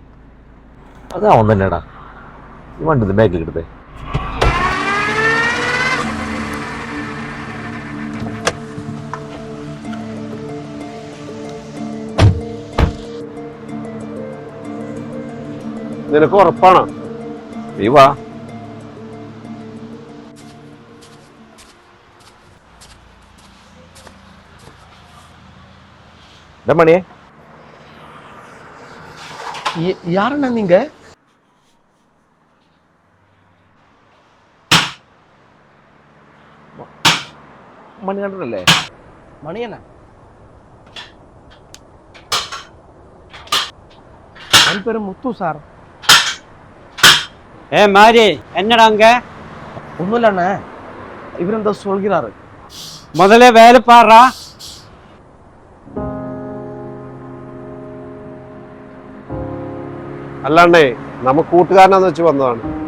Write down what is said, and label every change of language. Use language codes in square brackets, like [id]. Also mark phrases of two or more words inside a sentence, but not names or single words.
[ml] അത് അവൻ തന്നെടാ. ഈ വണ്ടി മേക്കിലെടുത്തേ? നിനക്ക് ഉറപ്പാണോ? നീ വാ. [ta] மணியே யாருண்ணா நீங்க? [ml] மணிகண்டனല്ലേ? [ta] மணியண்ணா என் பேரு முத்து சார். மாரி என்னடா அங்க? ஒன்றும் இல்லைண்ணே, இவர் இந்த சொல்கிறாரு. முதல்ல வேலை பாடுறா. [ml] അല്ലാണ്ടേ നമ്മ കൂട്ടുകാരനാന്ന് വെച്ച് വന്നതാണ്.